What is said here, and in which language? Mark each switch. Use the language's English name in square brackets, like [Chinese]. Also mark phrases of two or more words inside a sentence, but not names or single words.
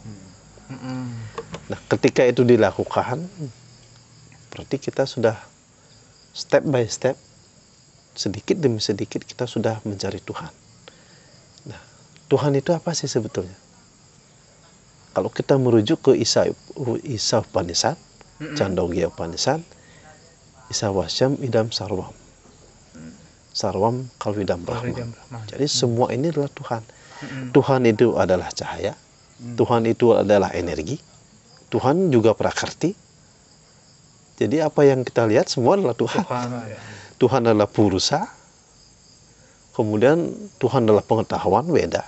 [Indonesian] Nah, ketika itu dilakukan, berarti kita sudah [English] step by step, [Indonesian] sedikit demi sedikit kita sudah mencari Tuhan. Nah, Tuhan itu apa sih sebetulnya? Kalau kita merujuk ke Isa Upanishad, [Sanskrit] Chandogya Upanishad, ईशा वास्यम् इदम् सर्वम्. सर्वम् खल्विदम् ब्रह्म. [Indonesian] Jadi semua ini adalah Tuhan. Tuhan itu adalah cahaya, Tuhan itu adalah energi, Tuhan juga prakarti. Jadi apa yang kita lihat semua adalah Tuhan. Tuhan adalah purusa, kemudian Tuhan adalah pengetahuan, Weda.